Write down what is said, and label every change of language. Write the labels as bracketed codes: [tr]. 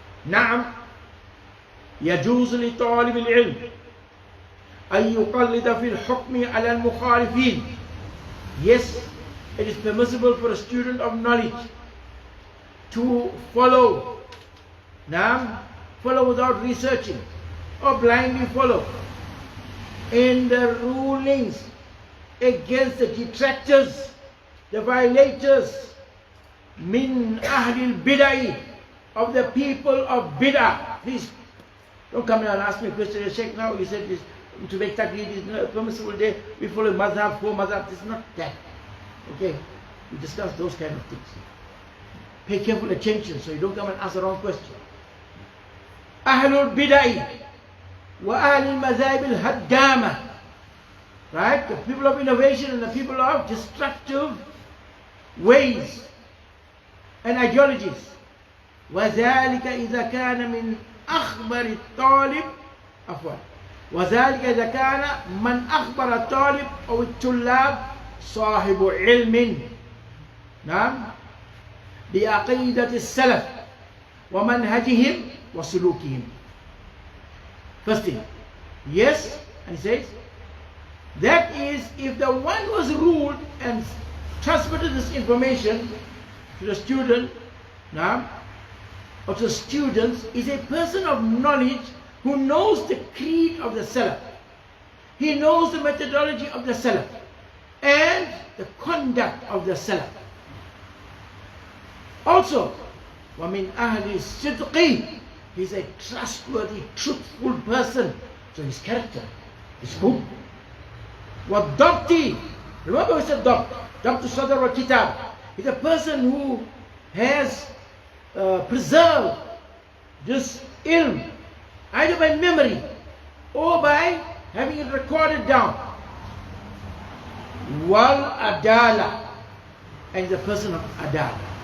[ar] نعم يجوز لطالب العلم أن يقلد في الحكم على المخالفين. [en] Yes, it is permissible for a student of knowledge to follow, follow without researching or blindly follow in the rulings against the detractors, the violators, min ahlil bid'ah, of the people of bid'ah. Please don't come here and ask me a question. Sheikh, now you said this, to make taqlid is not permissible day. We follow mazhab, four mazhab. This is not that. Okay? We discuss those kind of things. Pay careful attention so you don't come and ask the wrong question. [ar] Ahlul bid'ah wa ahlul mazahib al-haddama. [en] Right? The people of innovation and the people of destructive ways and ideologies. [ar] وذلك إذا كان من أخبر الطالب وذلك إذا كان من أخبر الطالب أو الطلاب صاحب علم بعقيدة السلف ومنهجهم وسلوكهم. [en] First thing, yes, and he says, that is if the one who was ruled and transmitted this information to the student, or to students, is a person of knowledge who knows the creed of the Salaf. He knows the methodology of the Salaf and the conduct of the Salaf. Also, [ar] وَمِنْ أَهْلِ الصِّدْقِ, [en] he's a trustworthy, truthful person. So his character is good. [ar] وَالضَّبْطِ, [en] remember we said [ar] ضَبْط, ضَبْط الصَّدْر وَالْكِتَاب. [en] He's a person who has preserve this ilm either by memory or by having it recorded down. Wal adala, and the person of adala.